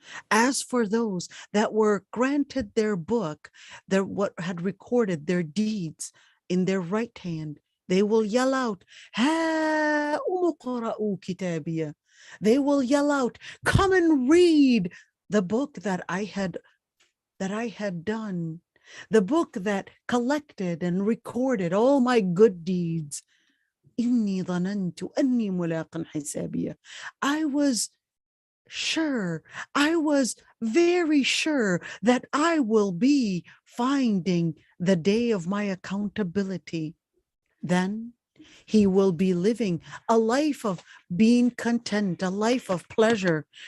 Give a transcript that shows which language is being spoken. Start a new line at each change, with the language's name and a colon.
English: As for those that were granted their book, their what had recorded their deeds in their right hand, they will yell out, "Ha umqra'u kitabiya." They will yell out, "Come and read the book that I had done, the book that collected and recorded all my good deeds.
Arabic: إني ظننت أني ملاق حسابية."
English: I was sure, I was very sure that I will be finding the day of my accountability. Then he will be living a life of being content, a life of pleasure.